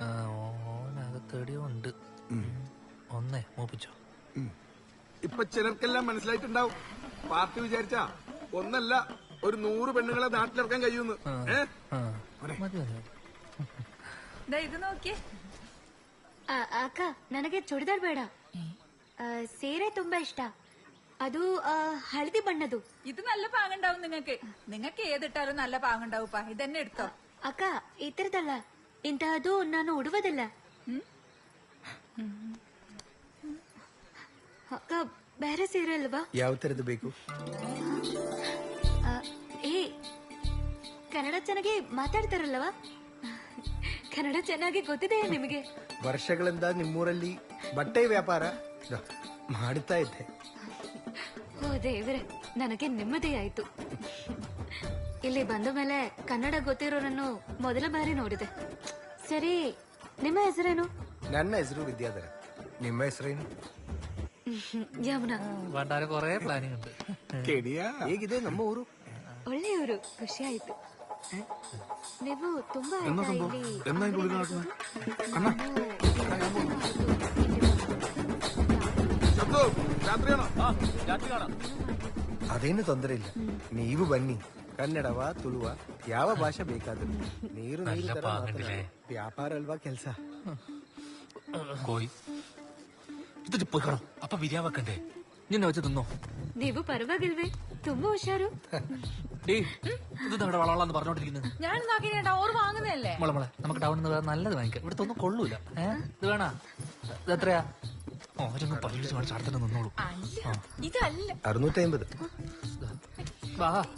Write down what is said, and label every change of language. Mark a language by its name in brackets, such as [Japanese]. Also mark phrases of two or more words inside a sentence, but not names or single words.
[Malayalam] ഓനകത്തെടിയോ ഉണ്ട്. ഒന്നേ മൂപ്പിച്ചോ. ഇപ്പൊ ചിലർക്കെല്ലാം മനസ്സിലായിട്ടുണ്ടാവും. പാർട്ടി വിചാരിച്ചാ ഒന്നല്ല ഒരു 100 പെണ്ണുങ്ങളെ നാട്ടിലിറക്കാൻ കഴിയുന്നു. ഇത് നോക്കിയേ. [Kannada] ಅಕ್ಕ ನನಗೆ ಚೂಡಿದಾರ್ ಬೇಡ ಸೀರೆ ತುಂಬಾ ಇಷ್ಟ ಅದು ಹಳದಿ ಬಣ್ಣದು [Malayalam] ഇത് നല്ല പാങ്ങുണ്ടാവും നിങ്ങൾക്ക് ഏതിട്ടാലും നല്ല പാങ്ങുണ്ടാവുപ്പാ ഇതന്നെ എടുത്തോ [Kannada] ಅಕ್ಕ ಈ ತರದಲ್ಲ ಇಂತಹದ್ದು ನಾನು ಉಡುವುದಿಲ್ಲ ಅಕ್ಕ ಬೇರೆ ಸೀರೆ ಅಲ್ವಾ ಯಾವ ತರದ್ದು ಬೇಕು? ಏ ಕನ್ನಡ ಚೆನ್ನಾಗಿ ಮಾತಾಡ್ತಾರಲ್ವಾ ಕನ್ನಡ ಚೆನ್ನಾಗಿ ಗೊತ್ತಿದೆ ನಿಮಗೆ ವರ್ಷಗಳಿಂದ ನಿಮ್ಮೂರಲ್ಲಿ ಬಟ್ಟೆ ವ್ಯಾಪಾರ ಮಾಡುತ್ತಾ ಇದ್ದೆ. ಓ ದೇವ್ರೆ ನನಗೆ ನೆಮ್ಮದಿ ಆಯ್ತು ಇಲ್ಲಿ ಬಂದ ಮೇಲೆ ಕನ್ನಡ ಗೊತ್ತಿರೋರನ್ನು ಮೊದಲ ಬಾರಿ ನೋಡಿದೆ ಸರಿ ನಿಮ್ಮ ಹೆಸರೇನು ನನ್ನ ಹೆಸರು ವಿದ್ಯಾಧರ. ನಿಮ್ಮ ಹೆಸರೇನು? ಯಮುನಾ [Malayalam] പണ്ടാരെ കൊറേ പ്ലാനിങ് ഉണ്ട്. [Kannada] ಹೇಗಿದೆ ನಮ್ಮ ಊರು? ಒಳ್ಳೆಯವರು ಖುಷಿ ಆಯ್ತು ನೀವು ತುಂಬಾ ಅದೇನು ತೊಂದರೆ ಇಲ್ಲ, ನೀವು ಬನ್ನಿ. ಕನ್ನಡವ ತುಳುವ ಯಾವ ಭಾಷೆ ಬೇಕಾದ್ರೂ ನೀರು ನೀರು ತರ ಮಾತನಾಡಿ. ವ್ಯಾಪಾರ ಅಲ್ವಾ ಕೆಲ್ಸ. [Malayalam] കോയി ഇത് പോയി കാണോ അപ്പൊ ബിരിയാണി വെക്കണ്ടേ? നിന്നെ വെച്ച് തിന്നോ? [Kannada] ನೀವು ಪರವಾಗಿಲ್ವೇ ತುಂಬಾ ಹುಷಾರು [Malayalam] ഡേ ഇത് നമ്മുടെ വളവളാന്ന് പറഞ്ഞോണ്ടിരിക്കുന്നത്. ഞാൻ നോക്കിട്ടാ ഓർ വാങ്ങുന്നതല്ലേ മോളെ മോളെ നമുക്ക് ടൗണിൽ നിന്ന് നല്ലത് വാങ്ങിക്കാം. ഇവിടുത്തെ ഒന്നും കൊള്ളൂല. ഇത് വേണാ? ഇത് എത്രയാ? ഓരോന്ന് പരീക്ഷിച്ച് കാണിച്ച് അടുത്തിട്ട് നിന്നോളൂ. ഇതല്ല 650. വാ